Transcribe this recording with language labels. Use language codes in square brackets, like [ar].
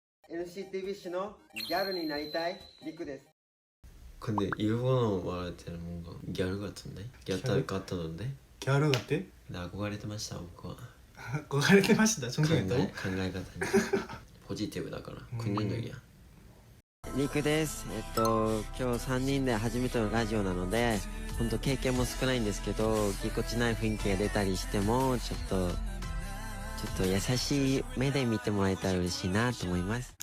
[ja] NCT 위시노ギャルになりたいリクです。 [ko] 근데 일본어 말할 때는 뭔가ギャル같은데? ギャル같았는데? ギャル 같아? 근데 [ja] 憧れてました僕は。憧れてました。考え方にポジティブだから [ko] 긍정적이야。 [ja] リクです。今日3人で初めてのラジオなので本当経験も少ないんですけど、ぎこちない雰囲気が出たりしてもちょっと優しい目で見てもらえたら嬉しいなと思います。